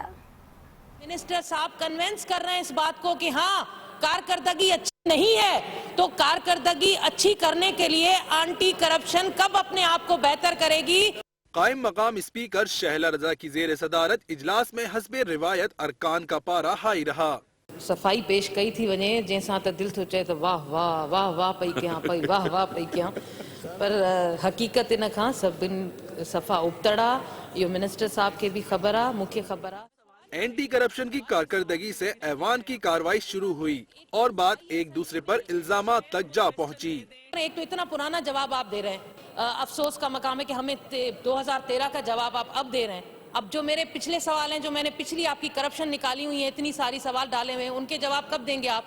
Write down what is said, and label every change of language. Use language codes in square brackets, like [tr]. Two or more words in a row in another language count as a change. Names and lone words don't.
[ur] منسٹر صاحب کنونس کر رہے ہیں اس بات کو کہ ہاں کارکردگی اچھی نہیں ہے، تو کارکردگی اچھی کرنے کے لیے [en] anti corruption [ur] کب اپنے آپ کو بہتر کرے گی. قائم مقام اسپیکر شہلا رضا کی زیر صدارت اجلاس میں حسب روایت ارکان کا پارہ ہائی رہا. [sd] सफ़ाई पेश कई थी वञे जंहिंसां त दिल थो चए त वाह वाह वाह वाह पई कयां पई वाह वाह पई कयां, पर हकीकत इन खां सभिनि सफ़ा उबतड़ा। इहो मिनिस्टर साहब के भी ख़बर आहे, मूंखे ख़बर आहे। [en] anti corruption [ur] کی کارکردگی سے ایوان کی کارروائی شروع ہوئی اور بات ایک دوسرے پر الزامات تک جا پہنچی. ایک تو اتنا پرانا جواب آپ دے رہے ہیں، افسوس کا مقام ہے کہ ہمیں 2013 کا جواب آپ اب دے رہے ہیں. اب جو میرے پچھلے سوال ہیں، جو میں نے پچھلی آپ کی کرپشن نکالی ہوئی ہے، اتنی ساری سوال ڈالے ہوئے ہیں، ان کے جواب کب دیں گے آپ?